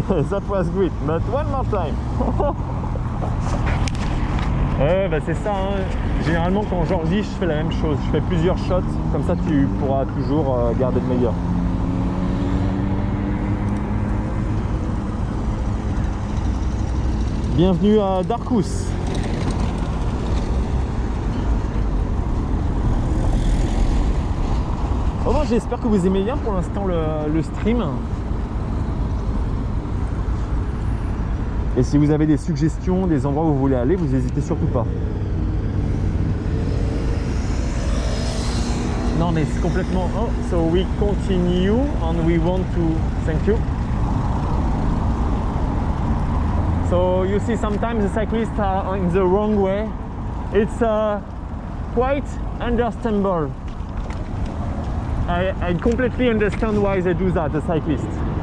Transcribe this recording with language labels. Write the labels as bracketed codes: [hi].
[en] That was great, but one more time. [fr] C'est ça, hein. Généralement quand j'enregistre je fais la même chose, je fais plusieurs shots, comme ça tu pourras toujours garder le meilleur. Bienvenue à Darkus. Oh, moi j'espère que vous aimez bien pour l'instant le stream. Et si vous avez des suggestions, des endroits où vous voulez aller, vous n'hésitez surtout pas. Non mais c'est complètement... [en] Oh, so we continue and we want to... Thank you. So you see sometimes the cyclists are in the wrong way. It's quite understandable. I completely understand why they do that, the cyclists.